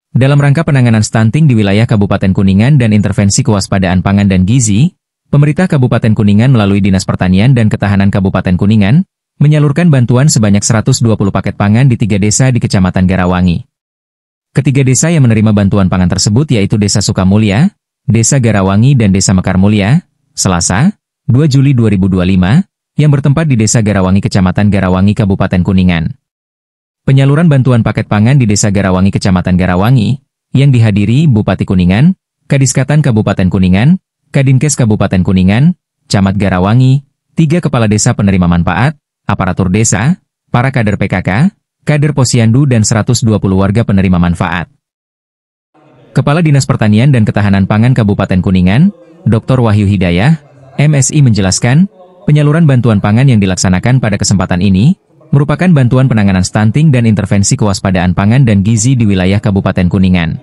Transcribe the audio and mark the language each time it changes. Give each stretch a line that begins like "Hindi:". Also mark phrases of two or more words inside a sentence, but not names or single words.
Indonesian: Dalam rangka penanganan stunting di wilayah Kabupaten Kuningan dan intervensi kewaspadaan pangan dan gizi, pemerintah Kabupaten Kuningan melalui Dinas Pertanian dan Ketahanan Kabupaten Kuningan, menyalurkan bantuan sebanyak 120 paket pangan di 3 desa di Kecamatan Garawangi. Ketiga desa yang menerima bantuan pangan tersebut yaitu Desa Sukamulya, Desa Garawangi dan Desa Mekar Mulya, Selasa, 2 Juli 2025, yang bertempat di Desa Garawangi Kecamatan Garawangi Kabupaten Kuningan. Penyaluran bantuan paket pangan di Desa Garawangi Kecamatan Garawangi, yang dihadiri Bupati Kuningan, Kadiskatan Kabupaten Kuningan, Kadinkes Kabupaten Kuningan, Camat Garawangi, 3 kepala desa penerima manfaat, aparatur desa, para kader PKK, kader Posyandu dan 120 warga penerima manfaat. Kepala Dinas Pertanian dan Ketahanan Pangan Kabupaten Kuningan, Dr. Wahyu Hidayah, MSI menjelaskan, penyaluran bantuan pangan yang dilaksanakan pada kesempatan ini, merupakan bantuan penanganan stunting dan intervensi kewaspadaan pangan dan gizi di wilayah Kabupaten Kuningan.